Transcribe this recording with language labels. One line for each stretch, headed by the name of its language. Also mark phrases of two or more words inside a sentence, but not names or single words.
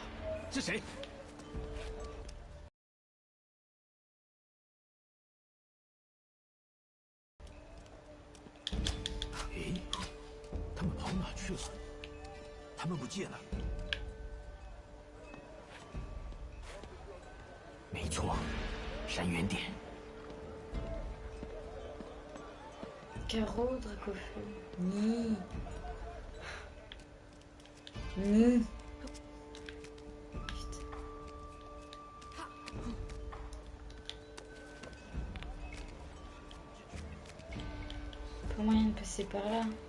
Chinese: 是谁？诶，他们跑哪去了？他们不见了。没错，山原点。
French: Carreau, Dracofeu. Ni. Ni. Putain. Pas moyen de passer par là.